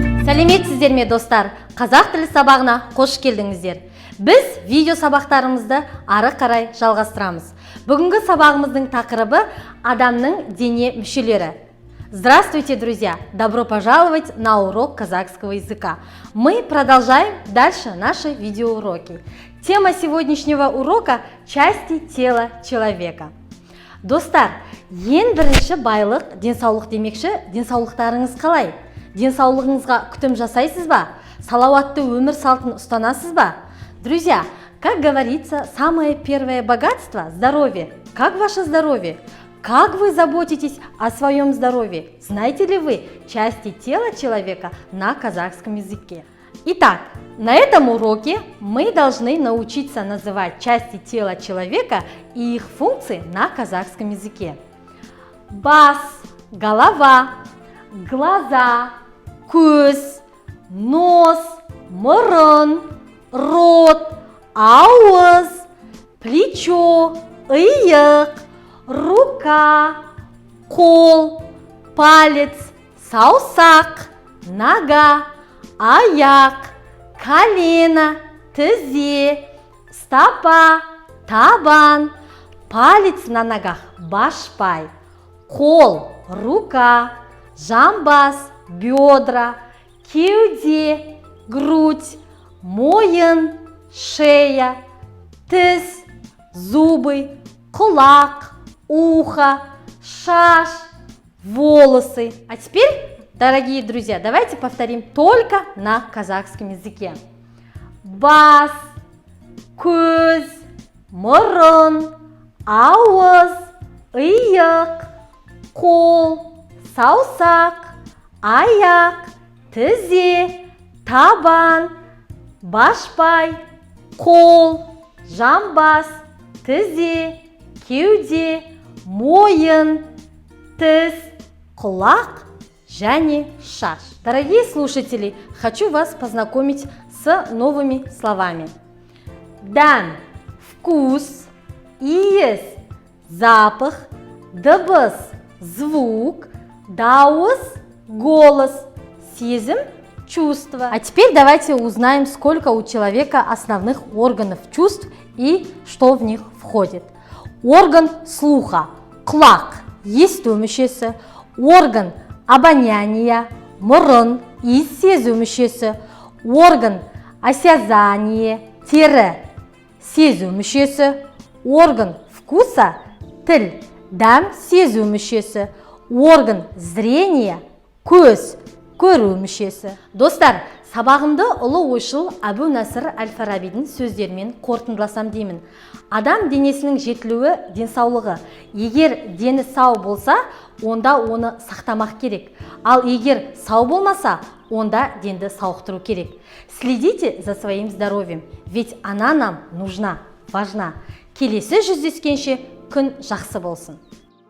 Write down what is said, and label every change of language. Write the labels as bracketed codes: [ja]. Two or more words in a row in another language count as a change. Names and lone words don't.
[kk] Сәлеметсіздер ме достар? Қазақ тілі сабағына қош келдіңіздер. Біз видео сабақтарымызды ары қарай жалғастырамыз. Бүгінгі сабағымыздың тақырыбы адамның дене мүшелері. [ru] Здравствуйте, друзья! Добро пожаловать на урок казахского языка. Мы продолжаем дальше наши видеоуроки. Тема сегодняшнего урока – части тела человека. [kk] Достар, ең бірінші байлық денсаулық демекші, денсаулықтарыңыз қалай? Денсаулығыңызға күтім жасайсыз ба? Салауатты өмір салтын ұстанасыз ба? [ru] Друзья, как говорится, самое первое богатство – здоровье. Как ваше здоровье? Как вы заботитесь о своем здоровье? Знаете ли вы части тела человека на казахском языке? Итак, на этом уроке мы должны научиться называть части тела человека и их функции на казахском языке. Бас, голова, глаза, [kk] көз, нос, мұрын, рот, ауыз, плечо, иық, рука, қол, палец, саусақ, нога, аяқ, [ru] колено, тізе, стопа, табан, палец на ногах, [kk] башпай, қол, рука, жамбас, бедра, кеуде, грудь, мойын, шея, тіс, [ru] зубы, кулак, ухо, шаш, волосы. А теперь, дорогие друзья, давайте повторим только на казахском языке. [kk] Бас, көз, мұрын, ауыз, иық, қол, саусақ, аяқ, тізе, табан, башпай, қол, жамбас, тізе, кеуде, мойын, тіс, құлақ және шаш. [ru] Дорогие слушатели, хочу вас познакомить с новыми словами. [kk] Дәм, вкус, иіс, запах, дыбыс, звук, дауыс, голос, сезім, [ru] чувство. А теперь давайте узнаем, сколько у человека основных органов чувств и что в них входит. Орган слуха, [kk] құлақ, есту мүшесі, [ru] орган обоняния, [kk] мұрын, иіс сезу мүшесі, [ru] орган осязание, [kk] тері, сезу мүшесі, [ru] орган вкуса, [kk] тіл, дәм сезу мүшесі, [ru] орган зрения, [kk] көз, көру мүшесі. Достар, сабағымды ұлы ойшыл Әбу Насыр әл-Фарабидің сөздерімен қорытындыласам деймін. Адам денесінің жетілуі денсаулығы. Егер дені сау болса, онда оны сақтамақ керек. Ал егер сау болмаса, онда денді сауықтыру керек. [ru] Следите за своим здоровьем, ведь она нам нужна, важна. [kk] Келесі жүздескенше күн жақсы болсын.